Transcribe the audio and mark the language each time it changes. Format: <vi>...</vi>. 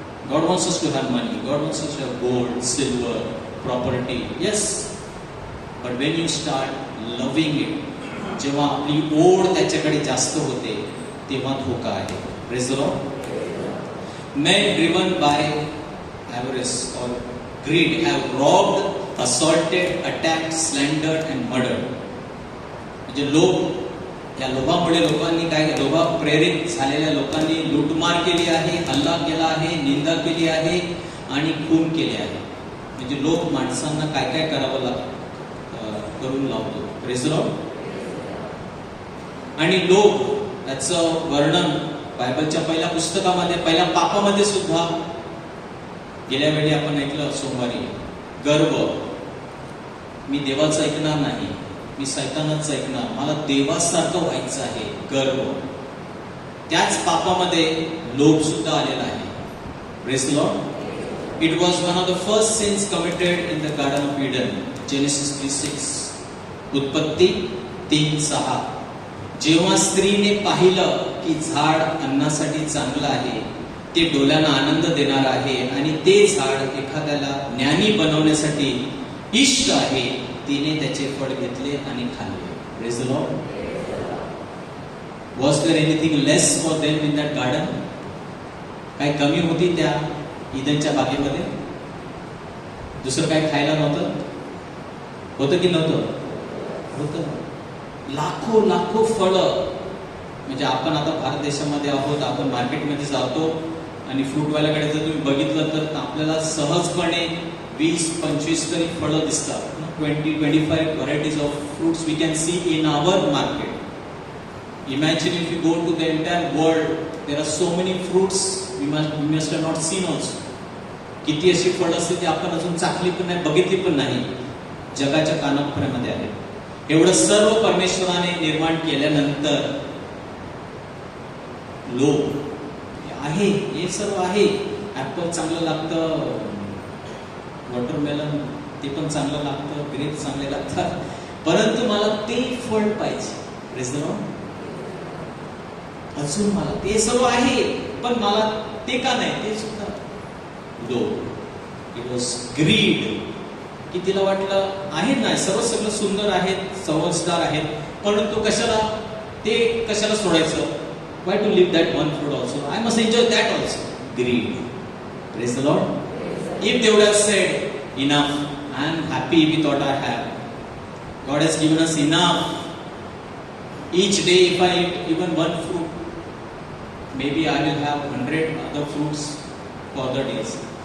<en>God wants us to have money. God wants us to have gold, silver, property. Yes. But when you start loving it,</en> <mr>जेव्हा आपली ओढ त्याच्याकडे जास्त होते तेव्हा धोका आहे.</mr> <en>Praise the Lord. Men driven by avarice or greed have robbed, assaulted, attacked, slandered and murdered.</en> <mr>म्हणजे या लोभामुळे लोकांनी लोभा प्रेरित झालेल्या लोकांनी लूटमार केली आहे, हल्ला केला आहे, निंदा केली आहे आणि खून केले आहे. म्हणजे लोभ माणसांना काय करावं करून लावतो.</mr> <en>Praise the Lord.</en> <mr>आणि लोभ याचं वर्णन बायबलच्या पहिल्या पुस्तकामध्ये, पहिल्या पापामध्ये सुद्धा गेल्या वेळी आपण ऐकलं सोमवारी. गर्व, मी देवाचं ऐकणार नाही, मी सैतानाचं ऐकणार, मला देवासारखं व्हायचं आहे. गर्व. त्याच पापामध्ये लोभ सुद्धा आलेला आहे.</mr> <en>Praise the Lord. It was one of the first sins committed in the Garden of Eden.</en> <mr>Genesis 3:6. उत्पत्ती 3:6. जेव्हा स्त्रीने पाहिलं की झाड अन्नासाठी चांगलं आहे, ते डोळ्यांना आनंद देणार आहे आणि ते झाड एखाद्याला ज्ञानी बनवण्यासाठी इष्ट आहे, तिने त्याचे फळ घेतले आणि खाल्ले.</mr> <en>Praise the Lord. Was there anything less for them in that garden?</en> <mr>काय कमी होती त्या ईदनच्या बागेमध्ये? दुसरं काय खायला नव्हतं? होतं की नव्हतं? होतं. लाखो फळं. म्हणजे आपण आता भारत देशामध्ये आहोत, आपण मार्केटमध्ये जातो आणि फ्रूटवाल्याकडे जर तुम्ही बघितलं तर आपल्याला सहजपणे 20-25 तरी फळं दिसतात.</mr> <en>20-25 varieties of fruits we can see in our market. Imagine if you go to the entire world, there are so many fruits we must have not seen also.</en> <mr>किती अशी फळं असते ती आपण अजून चाखली पण नाही, बघितली पण नाही, जगाच्या कानाकोपऱ्यामध्ये आहे. एवढं सर्व परमेश्वराने निर्माण केल्यानंतर लोभ आहे, हे सर्व आहे. ऍपल चांगलं लागतं, वॉटरमेलन ते पण चांगलं लागतं, ग्रेप चांगले लागतात, परंतु मला ते फळ पाहिजे.</mr> <en>Praise the Lord.</en> <mr>अजून मला ते सर्व आहे पण मला ते का नाही, ते सुद्धा लोभ.</mr> <en>It was greed.</en> <mr>की तिला वाटलं आहे ना सगळं सुंदर आहेत, समजदार आहेत, परंतु कशाला सोडायचं?</mr> <en>Why to leave that one fruit also? I must enjoy that also. Greed. Praise the Lord. If they would have said, enough, I am happy with what I have. God has given us enough. Each day if I eat even one fruit, maybe I will have 100 other fruits for other days.</en>